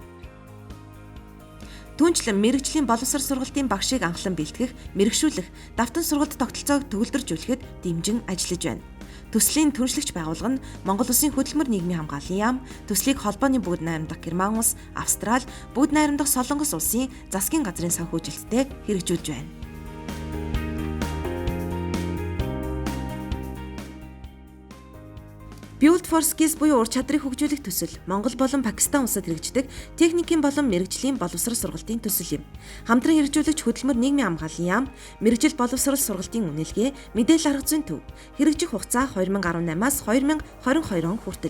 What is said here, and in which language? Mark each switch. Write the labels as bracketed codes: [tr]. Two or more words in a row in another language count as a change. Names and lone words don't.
[mn] Түүнчлэн мэрэгжлийн боловсрол сургалтын багшийг анхлан бэлтгэх, мэрэгшүүлэх, давтан сургалт тогтолцоог төгөлдржүүлэхэд дэмжин ажиллаж байна. Төслийн түншлэгч байгууллага нь Монгол Улсын хөдөлмөр нийгмийн хамгааллын яам, төслийг холбооны бүгд найрамдах Герман улс, Австрали, бүгд найрамдах Солонгос улсын засгийн газрын санхүүжилттэй хэрэгжүүлж байна. Build for Skills буюу ур чадрыг хөгжүүлэх төсөл Монгол болон Пакистан улсад хэрэгждэг техникийн болон мэрэгжлийн боловсрол сургалтын төсөл юм. Хамтран хэрэгжүүлэгч хөдөлмөр нийгмийн хамгааллын яам, мэрэгжил боловсрол сургалтын үнэлгээ, мэдээлэл арга зүйн төв. Хэрэгжих хугацаа 2018-аас 2022 он хүртэл.